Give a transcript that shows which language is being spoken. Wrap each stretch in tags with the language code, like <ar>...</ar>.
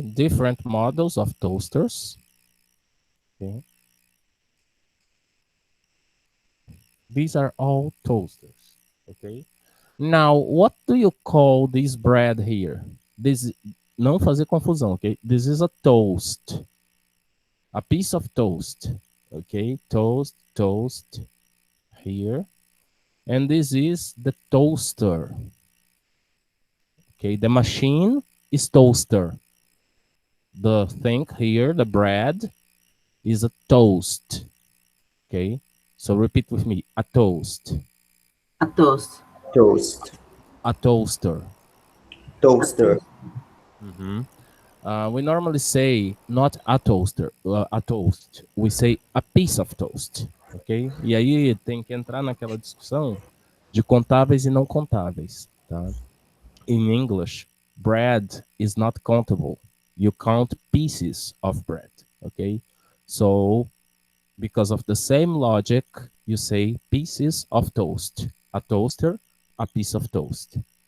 <en>Different models of toasters. Okay. These are all toasters. Okay. Now, what do you call this bread here? This,</en> <pt>não fazer confusão,</pt> <en>okay? This is a toast. A piece of toast. Okay, toast, toast here. And this is the toaster. Okay, the machine is toaster. The thing here, the bread, is a toast. Okay, so repeat with me, a toast. A toast. Toast. A toaster. Toaster. We normally say not a toaster, a toast. We say a piece of toast, ok?</en> <pt>E aí tem que entrar naquela discussão de contáveis e não contáveis, tá?</pt> <en>In English, bread is not countable. You count pieces of bread, okay? So, because of the same logic, you say pieces of toast. A toaster, a piece of toast.</en>